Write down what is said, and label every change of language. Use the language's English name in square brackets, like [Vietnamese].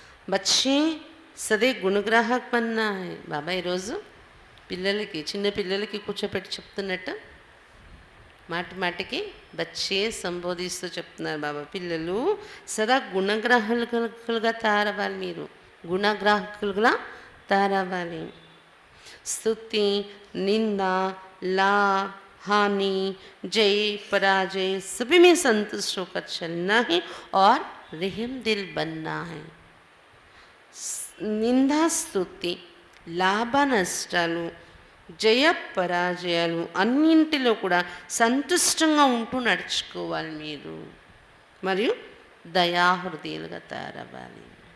[Hindi] బచ్చే సదే గుణగ్రాహక్ Banna high. [Telugu] బాబా ఈరోజు పిల్లలకి, చిన్న పిల్లలకి కూర్చోపెట్టి చెప్తున్నట్టు మాటి మాటికి బచ్చే సంబోధిస్తూ చెప్తున్నారు బాబా. పిల్లలు సదా గుణగ్రాహకులుగా తయారవ్వాలి, మీరు గుణగ్రాహకులుగా తయారవ్వాలి. [Hindi] స్తుతి, నింద, లాభ, हानि, जय, पराजय सभी में संतुष्ट होकर चलना है और रहम दिल बनना है. [Telugu] నిందా, స్తుతి, లాభ నష్టాలు, జయ పరాజయాలు అన్నింటిలో కూడా సంతుష్టంగా ఉంటూ నడుచుకోవాలి మీరు. మరియు దయాహృదయులుగా తయారవ్వాలి.